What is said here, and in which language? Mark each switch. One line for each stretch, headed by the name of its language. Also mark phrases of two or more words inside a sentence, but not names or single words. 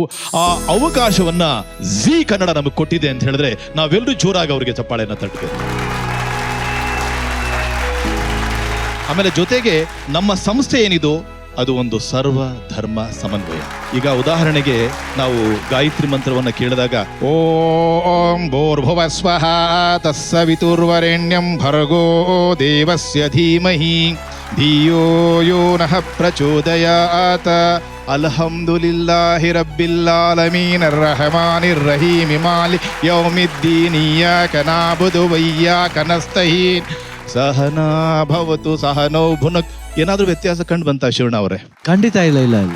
Kannada: ಆ ಅವಕಾಶವನ್ನ ಜೀ ಕನ್ನಡ ನಮಗೆ ಕೊಟ್ಟಿದೆ ಅಂತ ಹೇಳಿದ್ರೆ ನಾವೆಲ್ಲರೂ ಜೋರಾಗಿ ಅವರಿಗೆ ಚಪ್ಪಾಳೆಯನ್ನ ತಟ್ಟಬೇಕು. ಆಮೇಲೆ ಜೊತೆಗೆ ನಮ್ಮ ಸಂಸ್ಥೆ ಏನಿದು ಅದು ಒಂದು ಸರ್ವ ಧರ್ಮ ಸಮನ್ವಯ. ಈಗ ಉದಾಹರಣೆಗೆ ನಾವು ಗಾಯತ್ರಿ ಮಂತ್ರವನ್ನ ಕೇಳಿದಾಗ
Sanskrit: ಓಂ ಭೂರ್ಭುವ ಸ್ವಃ ತಸ್ಸವಿತುರ್ವರೆಣ್ಯಂ ಭರ್ಗೋ ದೇವಸ್ಯ ಧೀಮಹಿ ಧಿಯೋ ಯೋ ನಃ ಪ್ರಚೋದಯಾತ್
Arabic: الحمدلله رب العالمين الرحمن الرحيم مالك يوم الدين إياك نعبد و إياك نستعين
Sanskrit: ಸಹನಾ ಭವತು ಸಹನೌ ಭುನಕ್.
Kannada: ಏನಾದ್ರೂ ವ್ಯತ್ಯಾಸ ಕಂಡು ಬಂತ ಶಿವಣ್ಣ ಅವರೇ? ಖಂಡಿತ ಇಲ್ಲ ಇಲ್ಲ ಇಲ್ಲ.